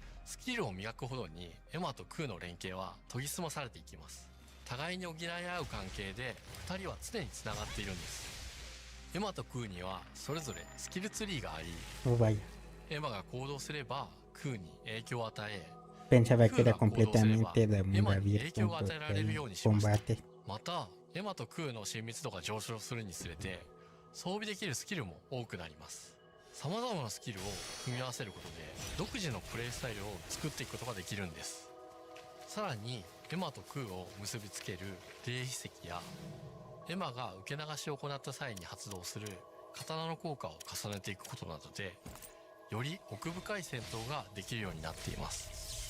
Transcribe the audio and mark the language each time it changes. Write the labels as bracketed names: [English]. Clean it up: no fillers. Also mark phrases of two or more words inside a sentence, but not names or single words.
[Japanese] スキルを磨くほどにエマとクーの連携は研ぎ澄まされていきます。互いに補い合う関係で2人は常につながっているんです。エマとクーにはそれぞれスキルツリーがあり、エマが行動すればクーに影響を与え、 [Spanish] Pensaba que era completamente de mundo abierto el combate. [Japanese] またエマとクーの親密度が上昇するにつれて装備できるスキルも多くなります。さまざまなスキルを組み合わせることで独自のプレイスタイルを作っていくことができるんです。さらにエマとクーを結びつける霊秘石や、エマが受け流しを行った際に発動する刀の効果を重ねていくことなどで、より奥深い戦闘ができるようになっています。